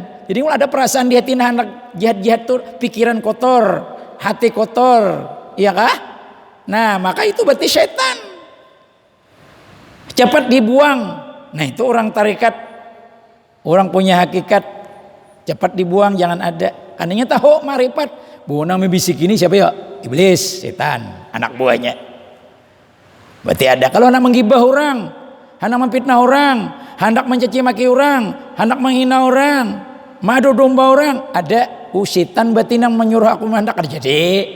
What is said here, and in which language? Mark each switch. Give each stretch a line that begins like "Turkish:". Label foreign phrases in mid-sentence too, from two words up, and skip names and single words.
Indonesian: Jadi kalau ada perasaan di hati anak jahat-jahat tuh pikiran kotor, hati kotor, iya kah? Nah maka itu berarti setan, cepat dibuang. Nah itu orang tarikat, orang punya hakikat, cepat dibuang, jangan ada. Karena tahu marifat, bu nang membisik ini siapa ya? Iblis, setan, anak buahnya. Berarti ada. Kalau hendak menggibah orang, hendak memfitnah orang, hendak mencaci maki orang, hendak menghina orang, madu domba orang, ada. Setan berarti nang menyuruh aku hendak terjadi.